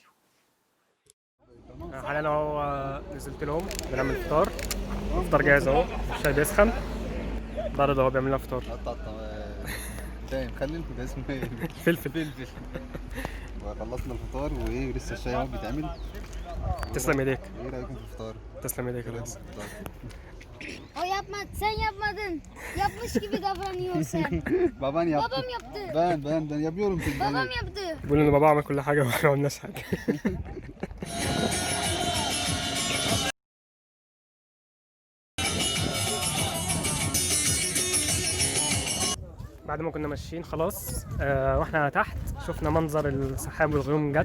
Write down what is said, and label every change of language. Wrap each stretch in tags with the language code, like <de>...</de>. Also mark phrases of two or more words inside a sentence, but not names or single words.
<ar>حاليا اهو نزلت لهم بنعمل فطار، الفطار جاهز اهو، الشاي بيسخن، ضرب اهو بيعمل لنا فطار. فاهم، خلي ده اسمه ايه؟ فلفل. خلصنا الفطار وايه، ولسه الشاي اهو بيتعمل. تسلم ايديك. ايه رايكم في الفطار؟ تسلم ايديك يا ريس.</ar> <tr>O sen yapmadın. Yapmış gibi davranıyorsun. Baban yaptı. Babam yaptı. Ben yapıyorum şimdi. Babam yaptı.</tr> <ar>بيقولوا ان بابا عمل كل حاجة واحنا ما عملناش حاجة. بعد ما كنا ماشيين خلاص واحنا تحت شفنا منظر السحاب والغيوم جت.</ar>